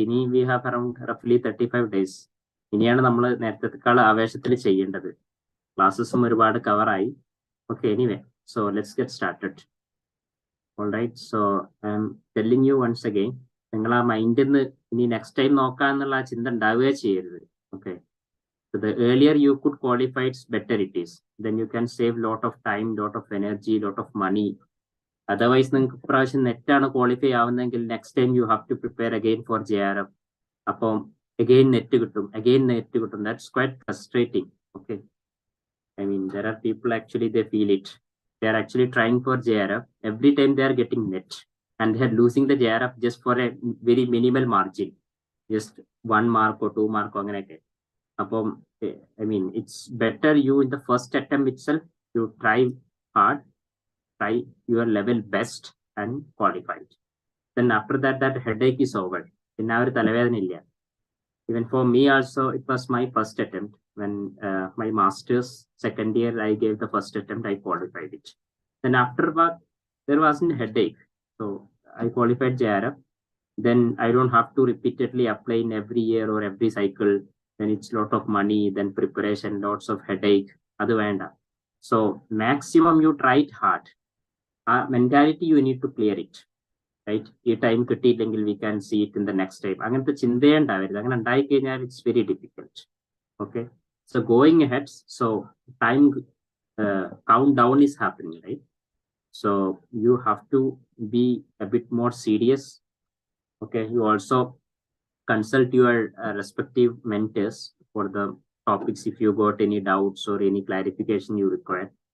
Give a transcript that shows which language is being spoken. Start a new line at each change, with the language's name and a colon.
Malayalam: ഇനി
English: We have around റഫ്ലി 35 days.
Malayalam: ഇനിയാണ് നമ്മൾ നേരത്തെക്കാൾ ആവേശത്തിൽ ചെയ്യേണ്ടത്. ക്ലാസ്സസും ഒരുപാട് കവറായി.
English: Okay, anyway, so let's get started. All right. So I'm telling you once again,
Malayalam: നിങ്ങൾ ആ മൈൻഡിൽ നിന്ന് ഇനി നെക്സ്റ്റ് ടൈം നോക്കാന്നുള്ള ആ ചിന്ത ഉണ്ടാവുകയേ ചെയ്യരുത്.
English: Okay, the earlier you could qualify, it's better it is. Then you can save lot of time, lot of energy, lot of money. Otherwise
Malayalam: നിങ്ങൾക്ക് പ്രാവശ്യം നെറ്റാണ് qualify ആവുന്നതെങ്കിൽ
English: Next time you have to prepare again for JRF.
Malayalam: അപ്പം again net കിട്ടും.
English: That's quite frustrating. Okay, I mean, there are people actually, they feel it. They are actually trying for JRF. Every time they are getting net and they are losing the JRF just for a very minimal margin, just 1 mark or 2 mark
Malayalam: അങ്ങനെയൊക്കെ.
English: അപ്പം I mean, it's better you in the first attempt itself, you try hard, try your level best and qualified. Then after that, that headache is over.
Malayalam: പിന്നെ ആ ഒരു തലവേദന ഇല്ല.
English: Even for me also, it was my first attempt. When my master's second year, I gave the first attempt, I qualified it. Then after that, there wasn't headache. So I qualified JRF. Then I don't have to repeatedly apply in every year or every cycle. Then it's lot of money, then preparation, lots of headache.
Malayalam: Adu venda.
English: So maximum you try it hard. Mentality, you need to clear it. Right?
Malayalam: ഈ time കിട്ടിയില്ലെങ്കിൽ
English: we can see it in the next time.
Malayalam: അങ്ങനത്തെ ചിന്തയേ ഉണ്ടാവരുത്. അങ്ങനെ ഉണ്ടായി കഴിഞ്ഞാൽ
English: it's very difficult. Okay, so going ahead, so time countdown is happening, right? So you have to be a bit more serious. Okay, you also consult your respective mentors for the topics if you got any doubts or any clarification you require.